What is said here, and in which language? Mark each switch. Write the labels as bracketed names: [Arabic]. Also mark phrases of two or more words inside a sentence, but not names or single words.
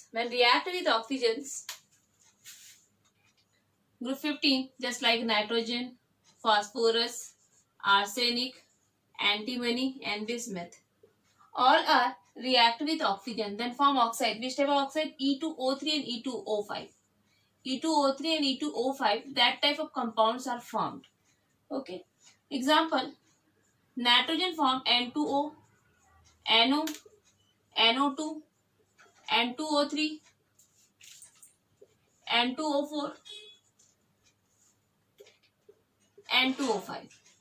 [English] When react with oxygens, group 15 just like nitrogen, phosphorus, arsenic, antimony and bismuth, all are react with oxygen then form oxide. Which type of oxide? E2O3 and E2O5. E2O3 and E2O5, that type of compounds are formed. Okay. Example, nitrogen form N2O, NO, NO2, N2O3, N2O4, N2O5.